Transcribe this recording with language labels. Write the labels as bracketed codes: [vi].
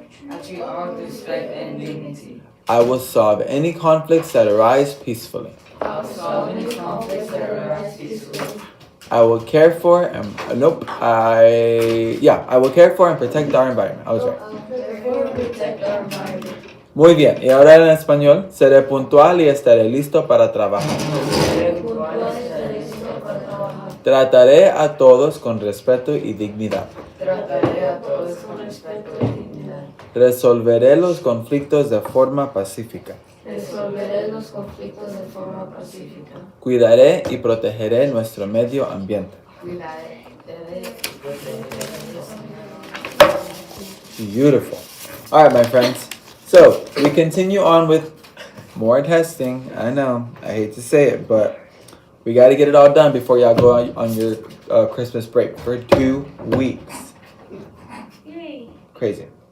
[en] I treat all with respect and dignity. I will solve any conflicts that arise peacefully. I'll solve any conflicts that arise peacefully. I will care for and I will care for and protect our environment. I was right. Therefore, protect our environment. [es] Muy bien. Y ahora en español, seré puntual y estaré listo para trabajar. Seré puntual y estaré listo para trabajar. Trataré a todos con respeto y dignidad. Trataré a todos con respeto y dignidad. Resolveré los conflictos de forma pacífica. Resolveré los conflictos de forma pacífica. Cuidaré y protegeré nuestro medio ambiente. Cuidaré y protegeré nuestro medio. [en] Beautiful. All right, my friends. So we continue on with more testing. I know, I hate to say it, but we got to get it all done before y'all go on your Christmas break for 2 weeks. Yay. Crazy.